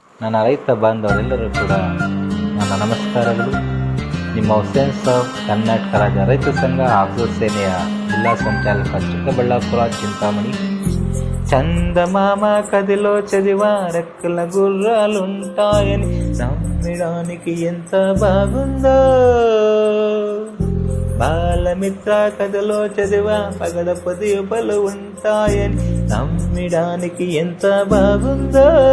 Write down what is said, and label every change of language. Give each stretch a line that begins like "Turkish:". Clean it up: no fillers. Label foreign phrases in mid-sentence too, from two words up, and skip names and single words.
Kannada: ನನ್ನ ರೈತ ಬಾಂಧವರೆಲ್ಲರೂ ಕೂಡ ನನ್ನ ನಮಸ್ಕಾರಗಳು. ನಿಮ್ಮ ಹುಸೇನ್ಸ್ ಆಫ್ ಕರ್ನಾಟಕ ರಾಜ್ಯ ರೈತ ಸಂಘ ಹಾಗೂ ಸೇನೆಯ ಜಿಲ್ಲಾ ಸಂಚಾಲಕ ಚಿಕ್ಕಬಳ್ಳಾಪುರ చింతామణి.
Telugu: చందమామ కదిలో చదివా రెక్కల గుర్రాలుంటాయని నమ్మడానికి ఎంత బాగుందో, బాలమిత్ర కథలో చదివా పగడపు దీపాలు ఉంటాయని నమ్మడానికి ఎంత బాగుందో,